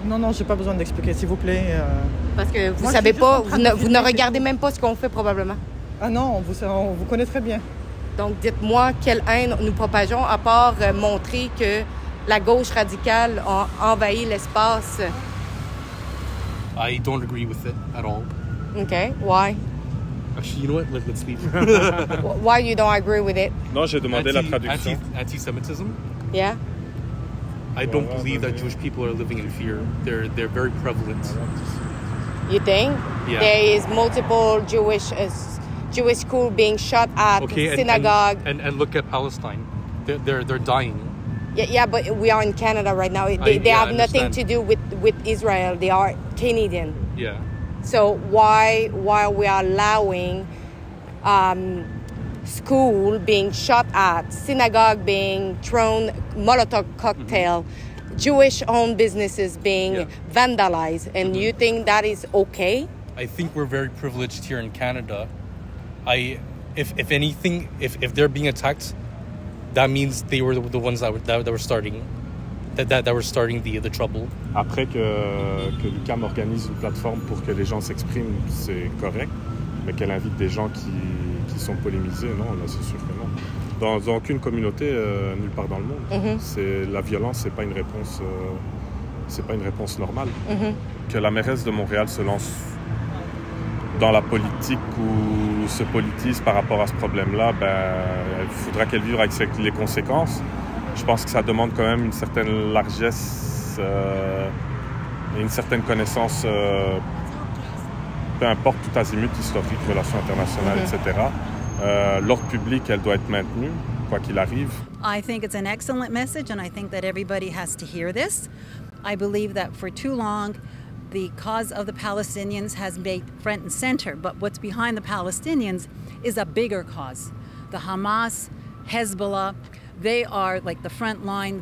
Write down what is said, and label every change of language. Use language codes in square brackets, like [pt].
[fr] Non, j'ai pas besoin d'expliquer, s'il vous plaît. Parce que vous savez pas, vous ne regardez même pas ce qu'on fait probablement. Ah non, on vous connaît très bien. Donc dites-moi quelle haine nous propageons, à part montrer que la gauche radicale a envahi l'espace. [en] I don't agree with it at all. Okay, why? Actually, you know what? Let's leave. Why you don't agree with it? [fr] Non, j'ai demandé la traduction. [en] Anti-Semitism? Yeah. I don't believe that Jewish people are living in fear. They're very prevalent. You think? Yeah. There is multiple Jewish school being shot at, synagogue. And look at Palestine. They're dying. Yeah, but we are in Canada right now. They have nothing to do with Israel. They are Canadian. Yeah. So why we are allowing school being shot at, synagogue being thrown, Molotov cocktail, Jewish-owned businesses being vandalized, and you think that is okay? I think we're very privileged here in Canada. If anything, if they're being attacked, that means they were the ones that were starting. That were starting the trouble. [fr] Après que l'UQAM organise une plateforme pour que les gens s'expriment, c'est correct, mais qu'elle invite des gens qui sont polémisés, non, là c'est sûr que non. Dans aucune communauté, nulle part dans le monde, la violence, c'est pas une réponse normale. Que la mairesse de Montréal se lance dans la politique ou se politise par rapport à ce problème-là, il faudra qu'elle vive avec les conséquences. Je pense que ça demande quand même une certaine largesse et une certaine connaissance, peu importe tout azimut, historique, relations internationales, etc. L'ordre public, elle doit être maintenue, quoi qu'il arrive. [en] I think it's an excellent message, and I think that everybody has to hear this. I believe that for too long, the cause of the Palestinians has made front and center, but what's behind the Palestinians is a bigger cause. The Hamas, Hezbollah, they are like the front line.